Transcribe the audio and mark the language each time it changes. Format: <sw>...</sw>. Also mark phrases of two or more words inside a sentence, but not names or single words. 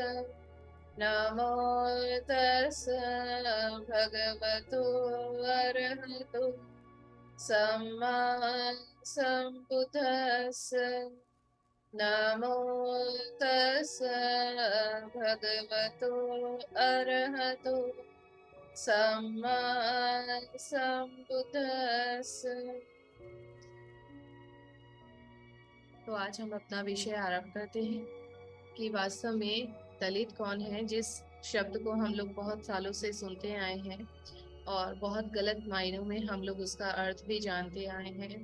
<pi>नमो तस् भगवतो अरहतो सम्मा सम्बुद्धस्स। नमो तस् भगवतो अरहतो सम्मा सम्बुद्धस्स।</pi> <hi>तो आज हम अपना विषय आरंभ करते हैं कि वास्तव में दलित कौन है, जिस शब्द को हम लोग बहुत सालों से सुनते आए हैं और बहुत गलत मायनों में हम लोग उसका अर्थ भी जानते आए हैं।</hi>